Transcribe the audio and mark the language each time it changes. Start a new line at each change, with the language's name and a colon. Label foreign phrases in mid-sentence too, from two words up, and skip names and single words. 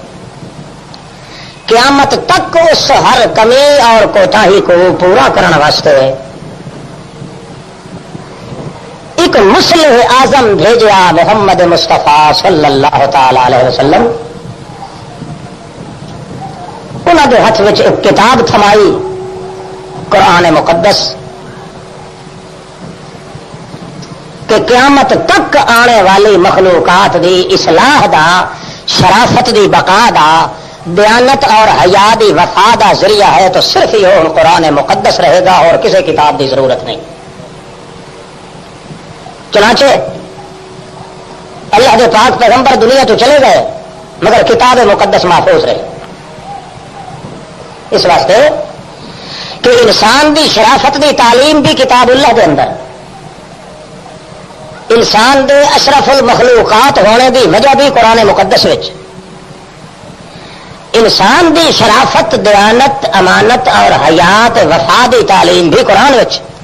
Urdu: قیامت تک اس ہر کمی اور کوتاہی کو پورا کرنے واسطے ایک مصلح اعظم بھیجا محمد مصطفیٰ صلی اللہ تعالی علیہ وسلم۔ انہوں نے ہاتھ میں ایک کتاب تھمائی، قرآن مقدس، کہ قیامت تک آنے والی
Punjabi: مخلوقات دی اصلاح دا، شرافت دی بقا دا،
Urdu: دیانت اور
Punjabi: حیا دی وفا دا
Urdu: ذریعہ ہے تو صرف یہ قرآن مقدس رہے گا اور کسی
Punjabi: کتاب دی ضرورت
Urdu: نہیں۔ چنانچہ اللہ کے پاک پیغمبر دنیا تو چلے گئے مگر کتاب مقدس محفوظ رہے، اس واسطے کہ
Punjabi: انسان دی شرافت دی تعلیم
Urdu: بھی کتاب اللہ کے اندر،
Punjabi: انسان دے اشرف المخلوقات ہونے دی وجہ
Urdu: بھی
Punjabi: قرآن مقدس وچ،
Urdu: انسان دی شرافت، دیانت، امانت اور حیات
Punjabi: وفا دی تعلیم
Urdu: بھی
Punjabi: قرآن وچ۔